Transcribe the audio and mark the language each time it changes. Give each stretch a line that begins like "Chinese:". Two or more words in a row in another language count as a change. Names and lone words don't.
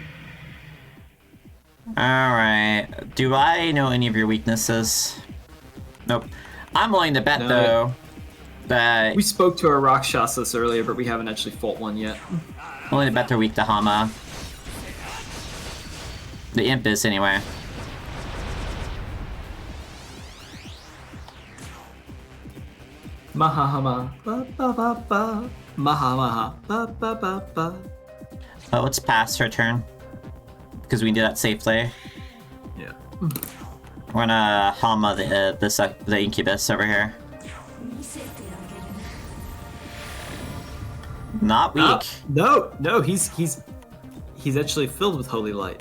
English: Alright. Do I know any of your weaknesses? Nope. I'm willing to bet, No. though, that... We spoke to our Rakshasas earlier, but we haven't actually fought one yet. I'm willing to bet they're weak to Hama. The imp is, anyway. Mahahama, ba ba ba ba. Mahamaha, ba ba ba ba. Oh, let's pass her turn. Because we can do that safely. Yeah. We're gonna Hama the incubus over here. Not weak. No, he's actually filled with holy light.